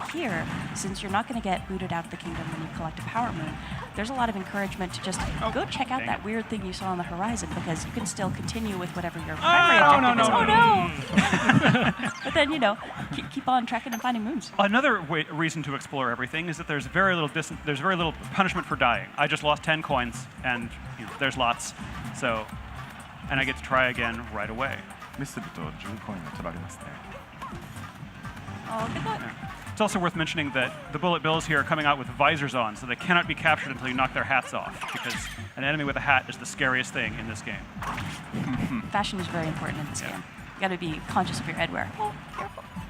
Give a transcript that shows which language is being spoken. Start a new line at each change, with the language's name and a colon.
English: But here, since you're not going to get booted out of the kingdom when you collect a power moon, there's a lot of encouragement to just go check out that weird thing you saw on the horizon, because you can still continue with whatever your primary objective is. Oh no! But then, keep on tracking and finding moons. Another reason to explore everything is that there's very little punishment for dying. I just lost 10 coins, and there's lots. So, and I get to try again right away.
Japanese: ミスると10コインが取られますね。
English: Oh, good luck. It's also worth mentioning that the bullet bills here are coming out with visors on, so they cannot be captured until you knock their hats off, because an enemy with a hat is the scariest thing in this game. Fashion is very important in this game. You got to be conscious of your headwear. Oh, careful.